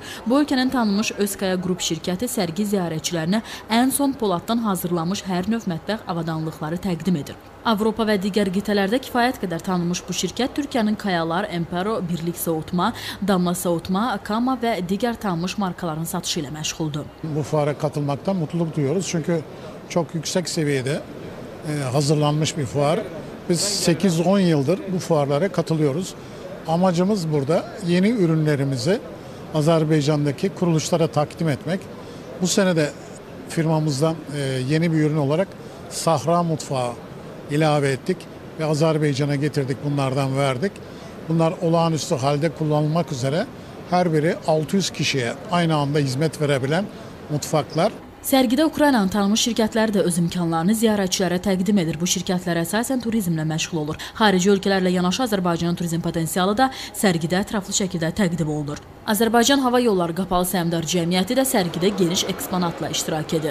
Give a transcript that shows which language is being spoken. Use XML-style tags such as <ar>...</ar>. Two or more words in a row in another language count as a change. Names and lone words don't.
<az>Bu ölkənin tanınmış Özkaya Qrup şirkəti sərgi ziyarətçilərinə ən son poladdan hazırlanmış hər növ mətbəx avadanlıqları təqdim edir. Avropa və digər qitələrdə kifayət qədər tanınmış bu şirkət Türkiyənin Kayalar, Empero, Birlik Soğutma, Damla Soğutma, Kama və digər tanınmış markaların satışı ilə məşğuldur.</az> <tr>Bu fuara katılmaktan mutluluk duyuyoruz çünkü çok yüksek seviyede hazırlanmış bir fuar. Biz 8-10 yıldır bu fuarlara katılıyoruz. Amacımız burada yeni ürünlerimizi Azerbaycan'daki kuruluşlara takdim etmek. Bu sene de firmamızdan yeni bir ürün olarak Sahra mutfağı ilave ettik ve Azerbaycan'a getirdik, bunlardan verdik. Bunlar olağanüstü halde kullanılmak üzere her biri 600 kişiye aynı anda hizmet verebilen mutfaklar.</tr> <az>Sərgidə Ukraynanın tanınmış şirkətləri də öz imkanlarını ziyarətçilərə təqdim edir. Bu şirkətlər əsasən turizmlə məşğul olur. Xarici ölkələrlə yanaşı Azərbaycanın turizm potensialı da sərgidə ətraflı şəkildə təqdim olunur. Azərbaycan Hava Yolları Qapalı Səhmdar Cəmiyyəti də sərgidə geniş eksponatla iştirak edir.</az>